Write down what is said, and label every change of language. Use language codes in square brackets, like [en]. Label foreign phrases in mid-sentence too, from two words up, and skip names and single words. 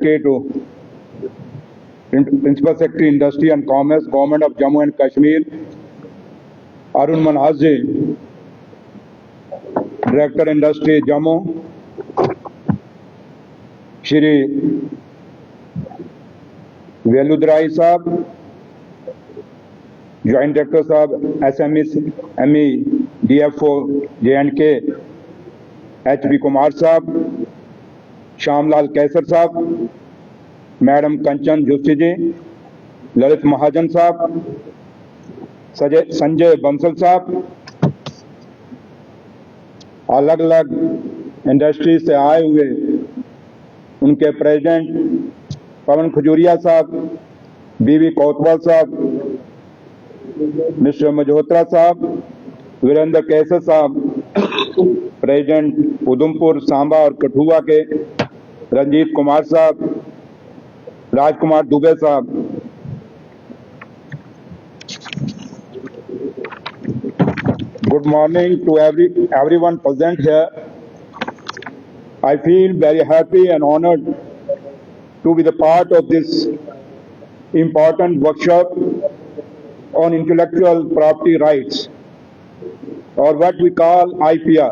[en] Secretary Industry and Commerce, Government of Jammu and Kashmir, Arun Manhas Ji, Director Industry Jammu, Shri Veludrai Sahab, Joint Director Sahab, SME DFO J&K, H.B. Kumar Sahab, Shamlal Kaisar Sahab, Madam Kanchan Joshi Ji, Lalit Mahajan Sahab, Sanjay Bansal Sahab, [hi] अलग अलग इंडस्ट्री से आए हुए उनके प्रेसिडेंट पवन खजूरिया साहब, बीवी कोतवाल साहब, मिस्टर मल्होत्रा साहब, वीरेंद्र कैसर साहब, प्रेसिडेंट उधमपुर, सांबा और कठुआ के रंजीत कुमार साहब, राजकुमार दुबे साहब, [en] good morning to everyone present here. I feel very happy and honored to be the part of this important workshop on intellectual property rights, or what we call IPR.